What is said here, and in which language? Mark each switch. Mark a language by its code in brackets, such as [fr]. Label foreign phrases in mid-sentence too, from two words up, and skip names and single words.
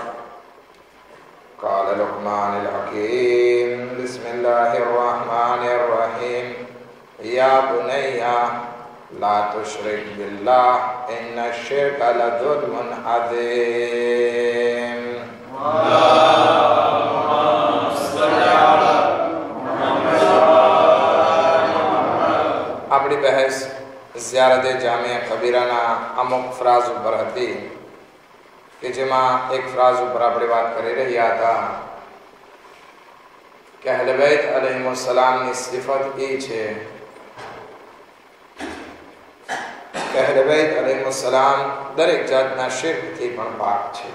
[ar] قال لقمان الحكيم: بسم الله الرحمن الرحيم. يا بني لا تشرك بالله إن الشرك لظلم عظيم. [gu] આપણી બહેસ ઝિયારતે જામિયા કબીરાના અમુક ફ્રાઝ ઉપર હતી કે જેમાં એક ફ્રાઝ ઉપર આપણે વાત કરી રહ્યા હતા કે અહલે બૈત અલૈહિસ્સલામની સિફત એ છે કે અહલે બૈત અલૈહિસ્સલામ દરેક જાતના શિર્કથી પણ પાક છે.